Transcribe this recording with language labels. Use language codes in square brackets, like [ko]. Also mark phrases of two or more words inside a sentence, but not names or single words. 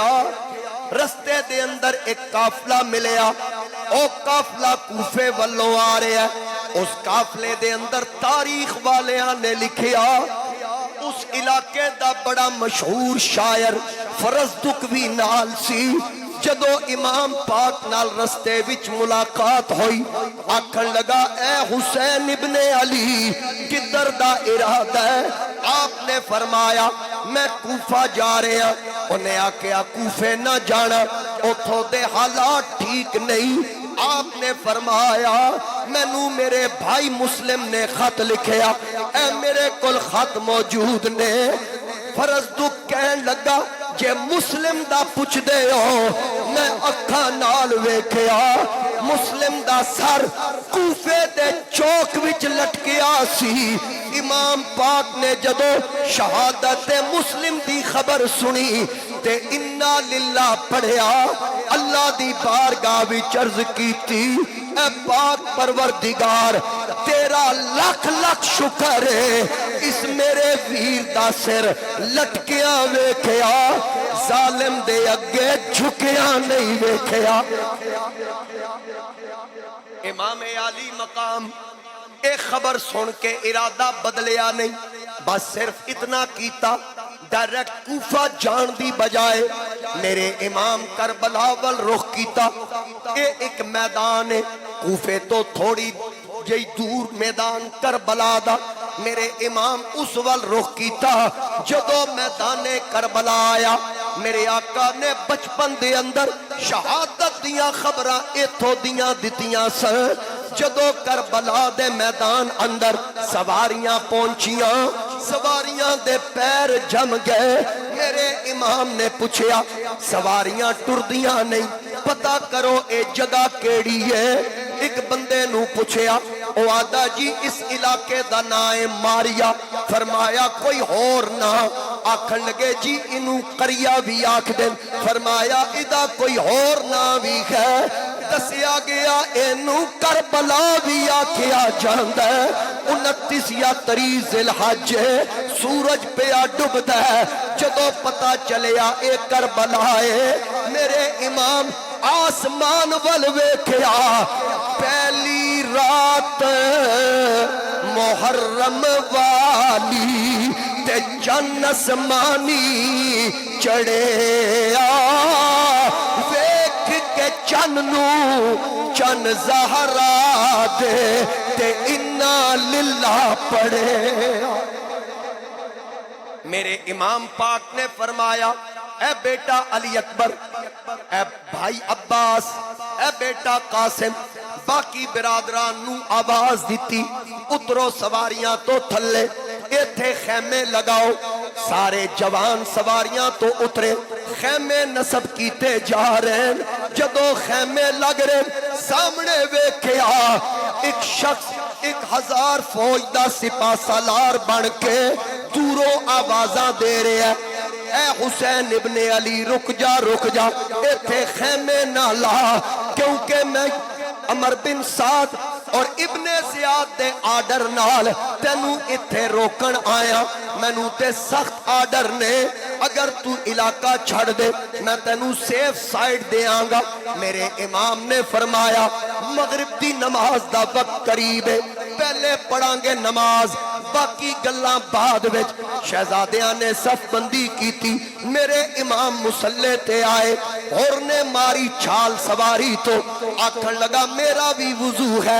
[pa] رستے دے اندر ایک قافلہ ملیا او قافلہ کوفے والوں آ رہا ہے اس قافلے دے اندر تاریخ والیاں نے لکھیا اس علاقے دا بڑا مشہور شاعر فرزدق بھی نال سی جدو امام پاک نال رستے وچ ملاقات ہوئی آکھن لگا اے حسین ابن علی کدھر دا ارادہ ہے آپ نے فرمایا میں کوفہ جا رہے ہیں انہیں آکھیا کوفے نہ جانا اتھوں دے حالات ٹھیک نہیں آپ نے فرمایا مینوں میرے بھائی مسلم نے خط لکھیا اے میرے کل خط موجود نے فرزدق کہن لگا جے مسلم دا پوچھ دے ہو میں اکھاں نال ویکھیا مسلم دا سر کوفے دے چوک وچ لٹکیا سی امام پاک نے جدو شہادت مسلم دی خبر سنی تے [ar] انا للہ [pa] پڑھیا اللہ دی بارگاہ وچ عرض کیتی اے پاک پروردگار تیرا لاکھ لاکھ شکر ہے اس میرے ویر دا سر لٹکیا ویکھیا ظالم دے اگے جھکیا نہیں ویکھیا امام علی مقام ایک خبر سن کے ارادہ بدلیا نہیں بس صرف اتنا کیتا ڈائریکٹ کوفہ جان دی بجائے میرے امام کربلا وال رخ کیتا ایک میدان ہے کوفے تو تھوڑی جئی دور میدان کربلا دا میرے امام اس وال رخ کیتا جدو میدان کربلا آیا میرے آقا نے بچپن دے اندر شہادت دیاں خبراں ایتھوں دیاں دتیاں سن جدو کربلا دے میدان اندر سواریاں پہنچیاں سواریاں دے پیر جم گئے میرے امام نے پوچھیا سواریاں ٹردیاں نہیں پتہ کرو اے جگہ کیڑی ہے ایک بندے نو پوچھیا او آدھا جی اس علاقے دا نام ماریا فرمایا کوئی اور نہ آکھن لگے جی انو قریہ بھی آکھ دیں فرمایا ادا کوئی اور نہ بھی ہے دسیا گیا اینو کربلا بھی آکھیا جاندہ ہے 29 یا 30 ذی الحج سورج پہ ڈوبدا ہے جدو پتہ چلیا اے کربلا ہے میرے امام آسمان ول ویکھیا پہلی رات محرم والی تے چن اسمانی چڑھے ویکھ کے چن نو چن زہرا دے تے [ar] انا للہ [pa] پڑھے میرے امام پاک نے فرمایا اے بیٹا علی اکبر اے بھائی عباس اے بیٹا قاسم باقی برادران نو آواز دیتی اترو سواریاں تو تھلے ایتھے خیمے لگاؤ سارے جوان سواریاں تو اترے خیمے نصب کیتے جا رہے ہیں جدو خیمے لگ رہے سامنے ویکھیا ایک شخص 1000 فوج دا سپاہ سالار بن کے دوروں آوازاں دے رہے ہیں اے حسین ابن علی رک جا ایتھے خیمے نہ لا کیونکہ میں عمر بن سعد اور ابن زیاد دے آرڈر نال تینوں ایتھے روکن آیا مینوں تے سخت آرڈر نے اگر تو علاقہ چھڑ دے میں تینوں [en] safe side [pa] دے آنگا میرے امام نے فرمایا مغرب دی نماز دا وقت قریب ہے پہلے پڑھاں گے نماز باقی گلاں بعد وچ شہزادیاں نے صف بندی کی تھی میرے امام مصلی تے آئے اور نے ماری چھال سواری تو آکھن لگا میرا بھی وضو ہے